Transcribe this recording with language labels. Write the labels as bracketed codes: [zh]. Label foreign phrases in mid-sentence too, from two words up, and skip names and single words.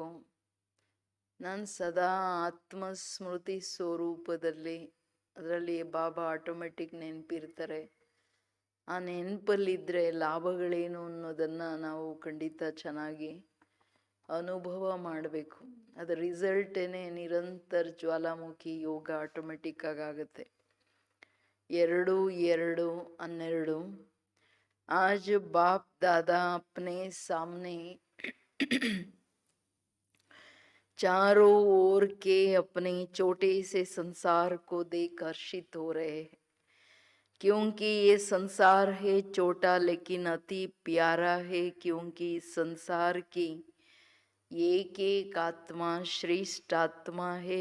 [kn] ನಾನು ಸದಾ ಆತ್ಮಸ್ಮೃತಿ ಸ್ವರೂಪದಲ್ಲಿ, ಅದರಲ್ಲಿ ಬಾಬಾ ಆಟೋಮೆಟಿಕ್ ನೆನಪಿರ್ತಾರೆ. ಆ ನೆನಪಲ್ಲಿದ್ದರೆ ಲಾಭಗಳೇನು ಅನ್ನೋದನ್ನು ನಾವು ಖಂಡಿತ ಚೆನ್ನಾಗಿ ಅನುಭವ ಮಾಡಬೇಕು. ಅದರ ರಿಸಲ್ಟೇನೆ ನಿರಂತರ ಜ್ವಾಲಾಮುಖಿ ಯೋಗ ಆಟೋಮೆಟಿಕ್ ಆಗುತ್ತೆ. [hi] 2-2-12 आज बाप दादा अपने सामने चारों ओर के अपने छोटे से संसार को देख हर्षित हो रहे हैं, क्योंकि ये संसार है छोटा लेकिन अति प्यारा है, क्योंकि संसार की एक एक आत्मा श्रेष्ठ आत्मा है।